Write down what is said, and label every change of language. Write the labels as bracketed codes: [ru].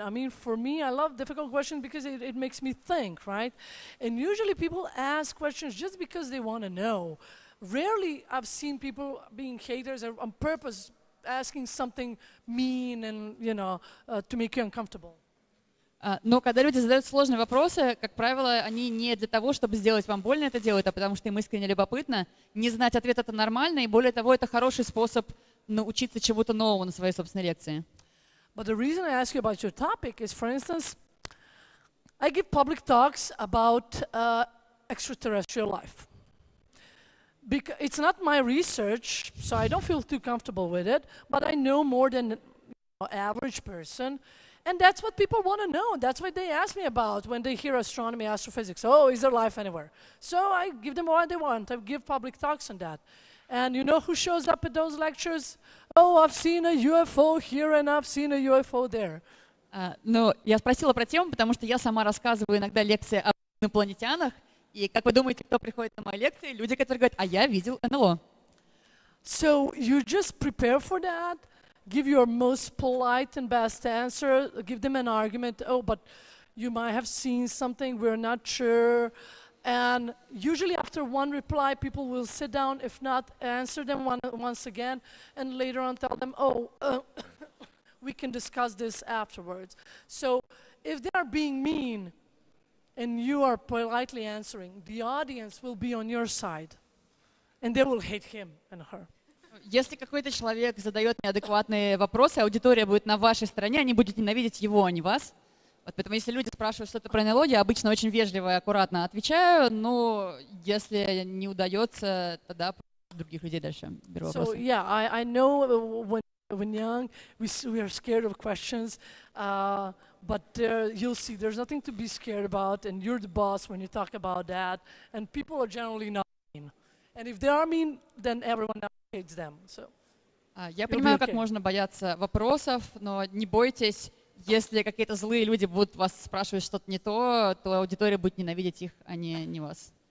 [en] I mean, for me, I love difficult questions because it makes me think, right? And usually people ask questions just because they want to know. Rarely I've seen people being haters on purpose, asking something mean and, you know, to make you uncomfortable. [ru] Но когда люди задают сложные вопросы, как правило, они не для того, чтобы сделать вам больно это делают, а потому что им искренне любопытно. Не знать ответ — это нормально, и более того, это хороший способ научиться чему-то новому на своей собственной лекции. [en] But the reason I ask you about your topic is, for instance, I give public talks about extraterrestrial life. Because it's not my research, so I don't feel too comfortable with it, but I know more than the average person, and that's what people want to know. That's what they ask me about when they hear astronomy, astrophysics. Oh, is there life anywhere? So I give them what they want. I give public talks on that. And you know who shows up at those lectures? Oh, I've seen a UFO here and I've seen a UFO there. [ru] Но я спросила про тему, потому что я сама рассказываю иногда лекции об инопланетянах. И как вы думаете, кто приходит на мои лекции? Люди, которые говорят: а я видел НЛО. [en] So you just prepare for that, give your most polite and best answer, give them an argument. Oh, but you might have seen something, we're not sure. And usually after one reply, people will sit down, if not, answer them once again, and later on tell them, oh, we can discuss this afterwards. So if they are being mean and you are politely answering, the audience will be on your side, and they will hate him and her. [ru] Если какой-то человек задает неадекватные вопросы, аудитория будет на вашей стороне, они будут ненавидеть его, а не вас. Вот поэтому, если люди спрашивают что-то про НЛО, я обычно очень вежливо и аккуратно отвечаю, но если не удается, тогда других людей дальше беру вопросы. [en] So yeah, I know when young we are scared of questions, but you'll see there's nothing to be scared about, and you're the boss when you talk about that, and people are generally not mean. And if they are mean, then everyone hates them. So. [ru] Я понимаю, как можно бояться вопросов, но не бойтесь. Если какие-то злые люди будут вас спрашивать что-то не то, то аудитория будет ненавидеть их, а не вас.